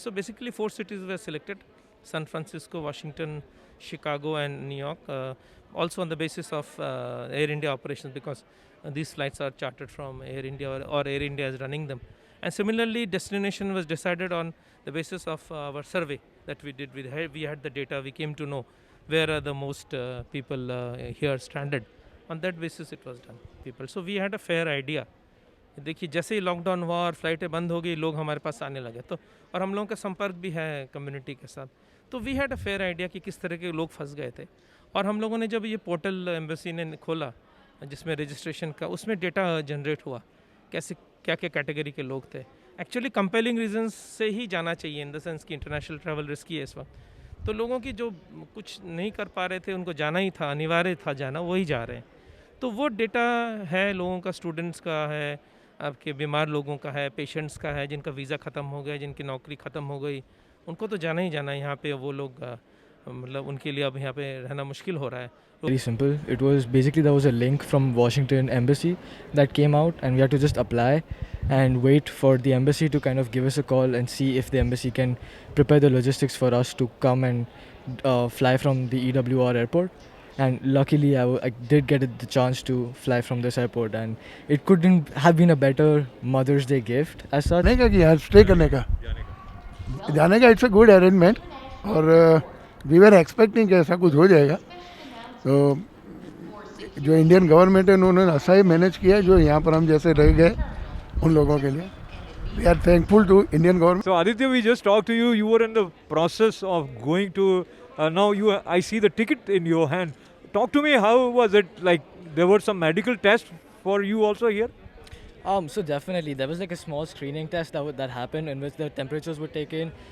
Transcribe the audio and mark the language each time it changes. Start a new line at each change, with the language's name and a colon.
English: So basically 4 cities were selected: San Francisco, Washington, Chicago and New York, also on the basis of Air India operations, because these flights are chartered from Air India, or Air India is running them. And similarly, destination was decided on the basis of our survey that we did. We had the data, we came to know where are the most people here stranded. On that basis it was done, people. So we had a fair idea.
Hindi: देखिए, जैसे ही lockdown हुआ और फ्लाइटें बंद हो गई, लोग हमारे पास आने लगे, तो और हम लोगों का संपर्क भी है कम्युनिटी के साथ, तो
English: we had a fair idea
Hindi: कि किस तरह के लोग फंस गए थे. और हम लोगों ने जब ये पोर्टल एम्बेसी ने खोला जिसमें रजिस्ट्रेशन का, उसमें डेटा जनरेट हुआ कैसे क्या क्या कैटेगरी के लोग थे. एक्चुअली कंपेलिंग रीजंस से ही जाना चाहिए,
English: in the sense
Hindi: कि इंटरनेशनल ट्रैवल रिस्की है इस वक्त. तो लोगों की जो कुछ नहीं कर पा रहे थे, उनको जाना ही था, अनिवार्य था जाना, वही जा रहे हैं. तो वो डेटा है लोगों का, स्टूडेंट्स का है, आपके बीमार लोगों का है, पेशेंट्स का है, जिनका वीज़ा ख़त्म हो गया, जिनकी नौकरी ख़त्म हो गई, उनको तो जाना ही जाना है यहाँ पे. वो लोग मतलब उनके लिए अब यहाँ पे रहना मुश्किल हो रहा है.
English: Very simple. It was basically there was a link from Washington embassy that came out, and we had to just apply and wait for the embassy to kind of give us a call and see if the embassy can prepare the logistics for us to come and fly from the EWR airport. And luckily I did get the chance to fly from this airport, and it couldn't have been a better Mother's Day gift as such.
Hindi: जाने का कि यहाँ stay करने का, जाने का
English: It's a good arrangement.
Hindi: और
English: we were expecting
Hindi: कि ऐसा कुछ हो जाएगा. तो जो इंडियन गवर्नमेंट है उन्होंने ऐसा ही मैनेज किया, जो यहाँ पर हम जैसे रह गए उन लोगों के लिए.
English: We are thankful to Indian government. So Aditya, we just talked to you. You were in the process of going to. Now I see the ticket in your hand. Talk to me. How was it? Like there were some medical tests for you also here. So definitely there was like a small screening test that happened in which the temperatures were taken.